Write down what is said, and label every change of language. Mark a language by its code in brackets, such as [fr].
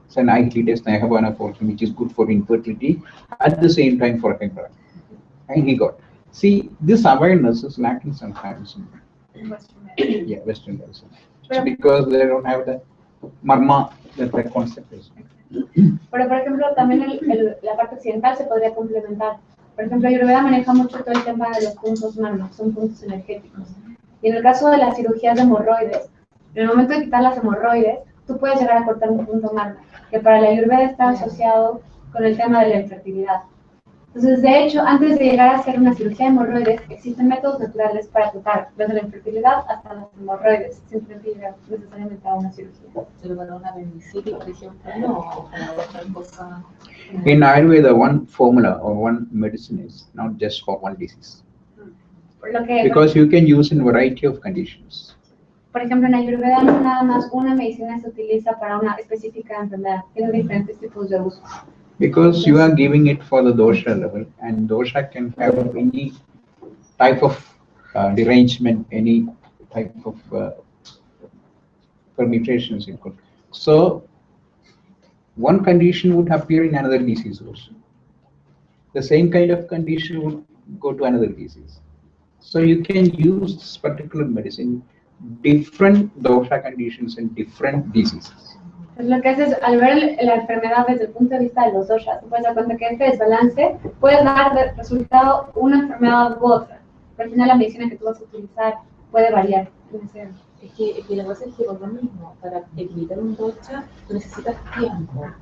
[en] So an IGT test I have one for him, which is good for infertility at the same time for hemorrhoid, and he got. See, this awareness is lacking sometimes in Western medicine. It's because they don't have the marma, that concept is. [es] Pero, por ejemplo, también la parte occidental se podría complementar. Por ejemplo, Ayurveda maneja mucho todo el tema de los puntos marma, son puntos energéticos. Y en el caso de las cirugías de hemorroides, en el momento de quitar las hemorroides, tú puedes llegar a cortar un punto marma, que para la Ayurveda está asociado con el tema de la infertilidad. Entonces, de hecho, antes de llegar a hacer una cirugía de hemorroides, existen métodos naturales para tratar desde la infertilidad hasta las hemorroides, sin llegar necesariamente a una cirugía. Pero para una apendicitis, por ejemplo, no, o para otra cosa. [en] In Ayurveda, one formula or one medicine is not just for one disease. Because you can use in variety of conditions. [es] Por ejemplo, en Ayurveda no nada más una medicina se utiliza para una específica enfermedad, tiene diferentes tipos de uso. [en] Because you are giving it for the dosha level, and dosha can have any type of derangement, any type of permutations it could. So one condition would appear in another disease also. The same kind of condition would go to another disease. So you can use this particular medicine, different dosha conditions and different diseases. [es] Pues lo que haces al ver la enfermedad desde el punto de vista de los doshas, te puedes dar cuenta que este desbalance puede dar de resultado una enfermedad u otra, pero al final la medicina que tú vas a utilizar puede variar. Es que la cosa es que por lo mismo, para equilibrar un dosha, tú necesitas tiempo.